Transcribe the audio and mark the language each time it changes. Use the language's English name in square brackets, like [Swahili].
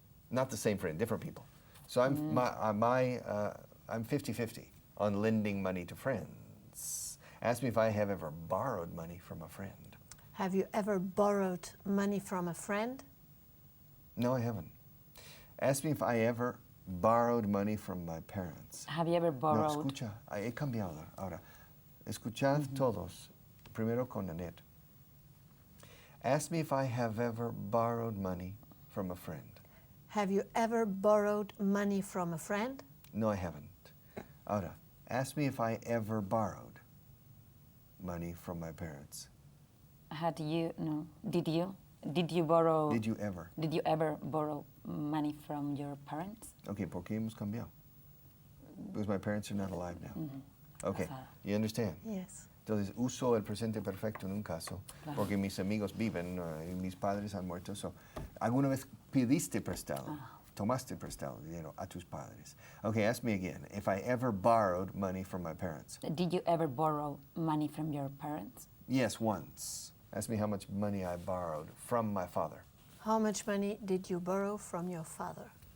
[English] Not the same friend, different people. So I'm 50-50 on lending money to friends. Ask me if I have ever borrowed money from a friend. Have you ever borrowed money from a friend? No, I haven't. Ask me if I ever borrowed money from my parents. Have you ever No, borrowed? [Spanish] escucha, he cambiado ahora. Escuchad todos, primero con Annette. [English] Ask me if I have ever borrowed money from a friend. Have you ever borrowed money from a friend? No, I haven't. [Spanish] Ahora, [English] ask me if I ever borrowed money from my parents. Had you? No. Did you? Did you borrow? Did you ever? Did you ever borrow money from your parents? [Spanish] Okay, ¿por qué hemos cambiado? [English] Because my parents are not alive now. Okay, Ajá. you understand? Yes. [Spanish] Entonces, uso el presente perfecto en un caso, porque mis amigos viven y mis padres han muerto. So, ¿alguna vez pediste prestado, tomaste prestado dinero a tus padres? [English] Okay, ask me again. If I ever borrowed money from my parents? Did you ever borrow money from your parents? Yes, once. Ask me how much money I borrowed from my father. How much money did you borrow from your father?